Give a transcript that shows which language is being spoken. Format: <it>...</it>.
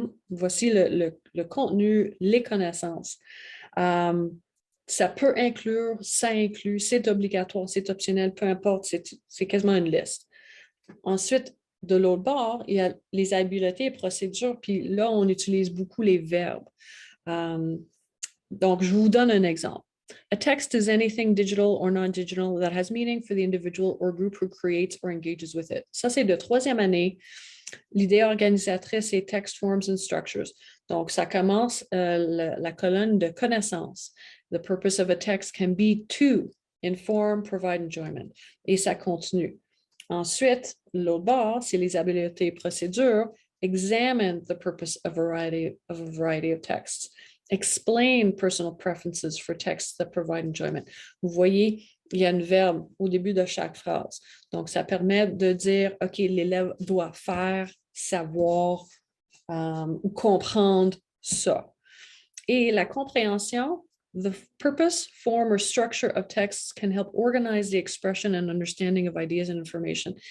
<fr>Voici le contenu, les connaissances. Ça peut inclure, ça inclut, c'est obligatoire, c'est optionnel, peu importe, c'est quasiment une liste. Ensuite, de l'autre bord, il y a les habiletés et procédures, puis là, on utilise beaucoup les verbes. Donc, je vous donne un exemple.</fr> <en>A text is anything digital or non-digital that has meaning for the individual or group who creates or engages with it.</en> <fr>Ça, c'est de troisième année. L'idée organisatrice est</fr> <en>Text, Forms and Structures.</en> <fr>Donc, ça commence la colonne de connaissances.</fr> <en>The purpose of a text can be to inform, provide enjoyment.</en> <fr>Et ça continue. Ensuite, l'autre bord, c'est les habiletés et procédures.</fr> <en>Examine the purpose of a variety of texts. Explain personal preferences for texts that provide enjoyment.</en> <fr>Vous voyez, il y a un verbe au début de chaque phrase. Donc, ça permet de dire, OK, l'élève doit faire, savoir ou comprendre ça. Et la compréhension,</fr> <en>the purpose, form, or structure of texts can help organize the expression and understanding of ideas and information.</en>